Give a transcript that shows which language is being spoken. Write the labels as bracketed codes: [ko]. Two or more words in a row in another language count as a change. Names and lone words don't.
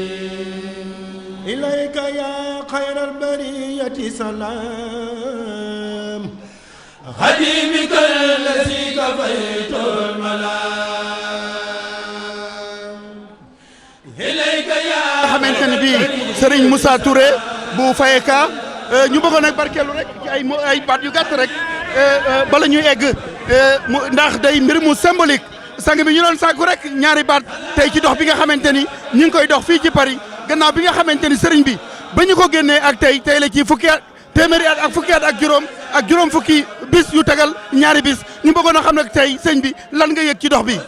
[ar] إليك يا خير البرية سلام خديمك الذي كفيت الملام إليك يا [wo] xamante ni bii Serigne Moussa Touré bu Fayeka ñu bëggoon nag barkeelu rek ci ay baat yu gàtt rek bala ñuy egg ndax day mbir mu symbolique sang bi ñu doon sàkku rek ñaari baat tey ci dox bi nga xamante ni ñu ngi koy dox fii ci Paris gannaaw bi nga xamante ni sëriñ bi ba ñu ko génnee ak tey la ci fukki at téeméeri at ak fukki at ak juróom fukki bis yu tagal ñaari bis ñu bëggoon a xam nag tey sëñ bi lan nga yëg ci dox bi.